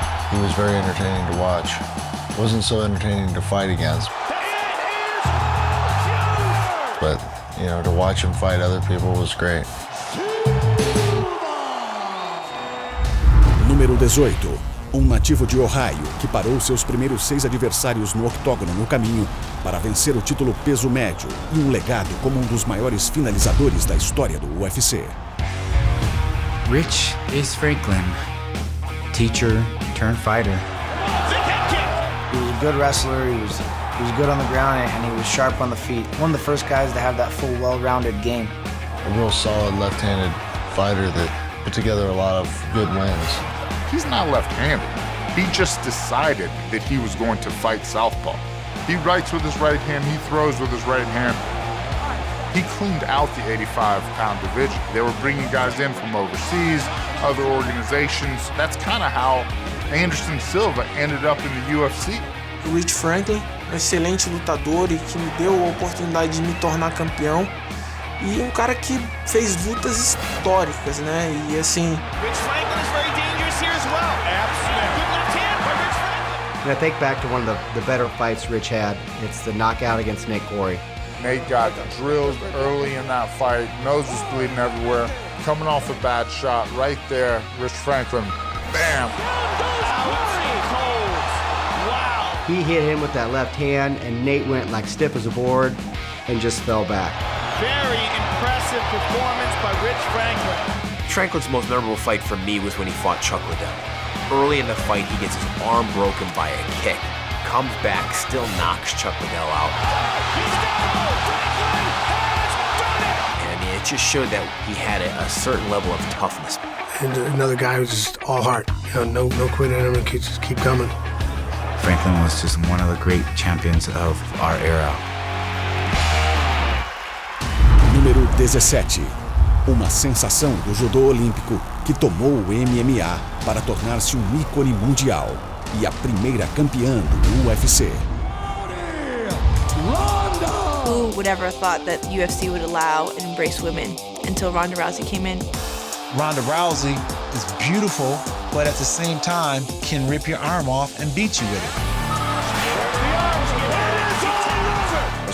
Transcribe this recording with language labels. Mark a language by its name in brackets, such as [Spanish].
[English] He was very entertaining to watch. Wasn't so entertaining to fight against. But, you know, to watch him fight other people was great. [Portuguese] Número 18. Nativo de Ohio que parou seus primeiros 6 adversários no octógono no caminho para vencer o título peso médio e legado como dos maiores finalizadores da história do UFC. [English] Rich is Franklin, teacher turned fighter. He was a good wrestler, he was good on the ground, and he was sharp on the feet. One of the first guys to have that full, well-rounded game. A real solid left-handed fighter that put together a lot of good wins. He's not left-handed. He just decided that he was going to fight southpaw. He writes with his right hand, he throws with his right hand. He cleaned out the 85-pound division. They were bringing guys in from overseas, other organizations. That's kind of how Anderson Silva ended up in the UFC. [Portuguese] Rich Franklin, excelente lutador e que me deu a oportunidade de me tornar campeão. E cara que fez lutas históricas, né? E assim... [English] Rich Franklin is very dangerous here as well. Absolutely. Good left hand by Rich Franklin. And I think back to one of the better fights Rich had. It's the knockout against Nate Corey. Nate got drilled early in that fight. Nose was bleeding everywhere. Coming off a bad shot right there. Rich Franklin, bam. He hit him with that left hand, and Nate went like stiff as a board and just fell back. Very impressive performance by Rich Franklin. Franklin's most memorable fight for me was when he fought Chuck Liddell. Early in the fight, he gets his arm broken by a kick, comes back, still knocks Chuck Liddell out. And I mean, it just showed that he had a certain level of toughness. And another guy who's just all heart. You know, no quitting him, and just keep coming. Franklin was just one of the great champions of our era. [Portuguese] Número 17. Uma sensação do judô olímpico que tomou o MMA para tornar-se ícone mundial e a primeira campeã do UFC. [English] Who would ever have thought that UFC would allow and embrace women until Ronda Rousey came in? Ronda Rousey is beautiful, but at the same time can rip your arm off and beat you with it.